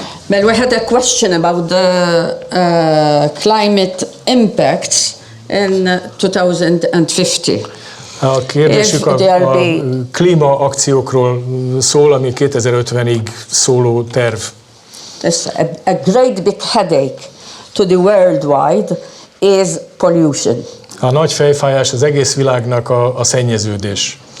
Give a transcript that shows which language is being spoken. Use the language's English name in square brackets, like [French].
[English] Well, we had a question about the climate impacts in 2050. [Hungarian] A kérdésük a klímaakciókról szól, ami 2050-ig szóló terv. [English] It's a great big headache to the worldwide is pollution. [Hungarian] A nagy fejfájás az egész világnak a szennyeződés.